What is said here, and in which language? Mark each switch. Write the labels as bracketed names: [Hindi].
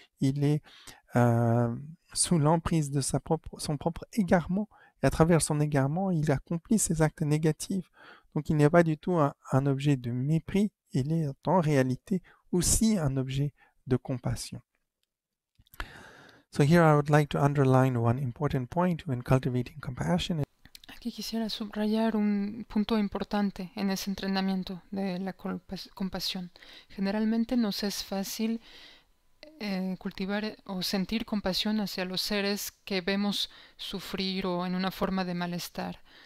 [French] Il est sous l'emprise de son propre égarement. Et à travers son égarement, il accomplit ses actes négatifs. Donc il n'est pas du tout un objet de mépris, il est en réalité aussi un objet de compassion. [English] So here I would like to underline one important point when cultivating compassion. [Spanish] Aquí quisiera subrayar un punto importante en ese entrenamiento de la compasión. Generalmente nos es fácil cultivar o sentir compasión hacia los seres que vemos sufrir o en una forma de malestar.